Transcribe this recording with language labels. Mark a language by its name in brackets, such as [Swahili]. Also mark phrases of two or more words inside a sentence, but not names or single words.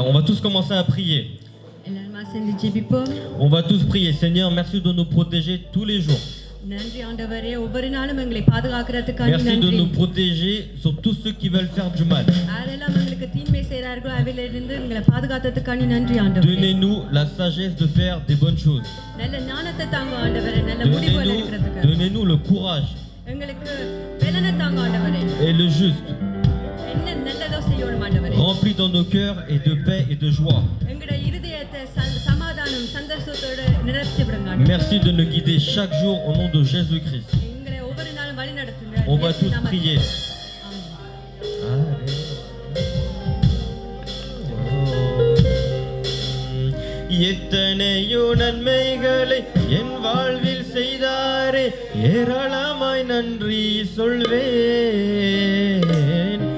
[French] On va tous commencer à prier. [Tamil] எல்லாரும் சேர்ந்து ஜெபிப்போம். [French] On va tous prier. Seigneur, merci de nous protéger tous les jours. [Tamil] நன்றி ஆண்டவரே, ஒவ்வொரு நாளும் எங்களை பாதுகாக்கிறதுக்காக [French] Merci de [Tamil] நன்றி. [French] nous protéger sur tous ceux qui veulent faire du mal. [Tamil] யாரெல்லாம் எங்களுக்கு தீமை செய்றார்களோ அவையிலிருந்து எங்களை பாதுகாத்ததுக்காக நன்றி ஆண்டவரே. [French] Donnez-nous la sagesse de faire des bonnes choses. [Tamil] நல்ல ஞானத்தை தாங்க ஆண்டவரே, நல்ல முடிவுகள் எடுக்கிறதுக்கு. [French] Donnez-nous le courage [Tamil] எங்களுக்கு பலனை தாங்க ஆண்டவரே. [French] et le juste, [Tamil] என்ன நல்லதோ செய்யணும் ஆண்டவரே. [French] remplis dans nos cœurs et de paix et de joie. [Tamil] எங்களுடைய இருதயத்தை சமாதானம் சந்தோஷத்தோட நிரப்பி விடுங்க ஆண்டவரே. [French] Merci de nous guider chaque jour au nom de Jésus-Christ. [Tamil] எங்களை ஒவ்வொரு நாளும் வழி நடத்துங்க. [French] On va tous prier. [Tamil] எத்தனையோ நன்மைகளை என் வாழ்வில் செய்தாரே, ஏராளமாய் நன்றி சொல்வேன்.